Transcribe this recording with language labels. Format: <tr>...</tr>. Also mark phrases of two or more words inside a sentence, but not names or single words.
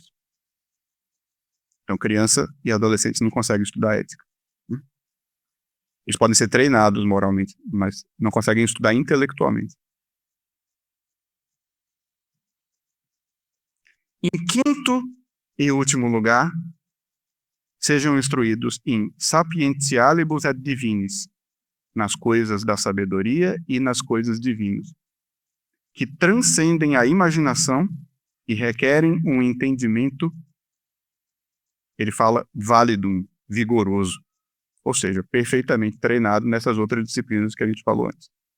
<pt>Então, criança e adolescente não conseguem estudar ética. Eles podem ser treinados moralmente, mas não conseguem estudar intelectualmente. Em quinto e último lugar, sejam instruídos</pt> <la>in sapientialibus et divinis,</la> <pt>nas coisas da sabedoria e nas coisas divinas, que transcendem a imaginação e requerem um entendimento, ele fala válidum, vigoroso, ou seja, perfeitamente treinado nessas outras disciplinas que a gente falou antes.</pt>